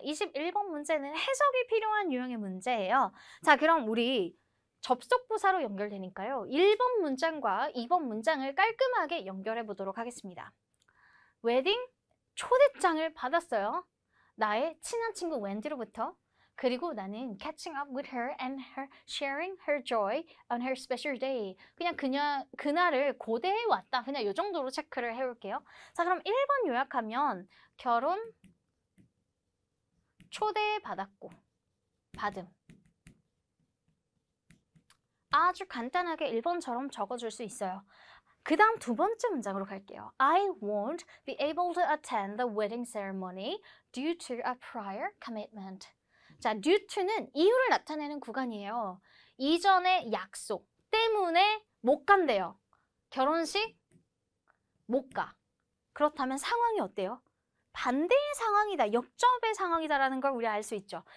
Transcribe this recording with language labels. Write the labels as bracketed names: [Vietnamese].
[Korean] 21번 문제는 해석이 필요한 유형의 문제예요. 자, 그럼 우리 접속부사로 연결되니까요. 1번 문장과 2번 문장을 깔끔하게 연결해 보도록 하겠습니다. 웨딩 초대장을 받았어요. 나의 친한 친구 웬디로부터. 그리고 나는 [English] catching up with her and her sharing her joy on her special day. [Korean] 그냥 그날을 고대해 왔다. 그냥 이 정도로 체크를 해올게요. 자, 그럼 1번 요약하면 결혼 초대받았고 받음. 아주 간단하게 1번처럼 적어줄 수 있어요. 그 다음 두 번째 문장으로 갈게요. [English] I won't be able to attend the wedding ceremony due to a prior commitment. [Korean] 자, due to는 이유를 나타내는 구간이에요. 이전의 약속 때문에 못 간대요. 결혼식 못 가. 그렇다면 상황이 어때요? 반대의 상황이다, 역접의 상황이다라는 걸 우리 알 수 있죠.